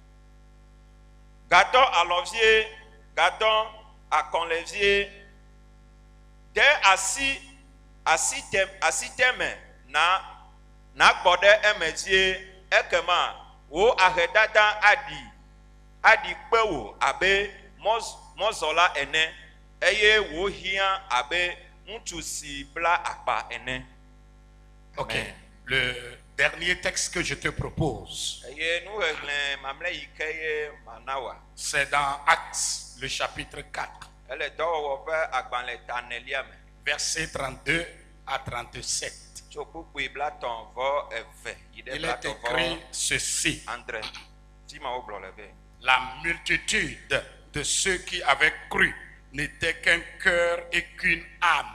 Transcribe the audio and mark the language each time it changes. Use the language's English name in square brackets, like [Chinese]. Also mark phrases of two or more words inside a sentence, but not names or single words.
[Ewe] Gadɔ alɔvie, gadɔ akɔlevie, de asiteme na gbɔ ɖe eme vie, ekema wo ahedada adi kpe wo abe mɔzɔla ene, eye wo hiã abe ŋutsu si bla akpa ene. [French] Ok. Le dernier texte que je te propose, c'est dans Actes, le chapitre 4, versets 32 à 37. Il est écrit ceci: la multitude de ceux qui avaient cru n'était qu'un cœur et qu'une âme.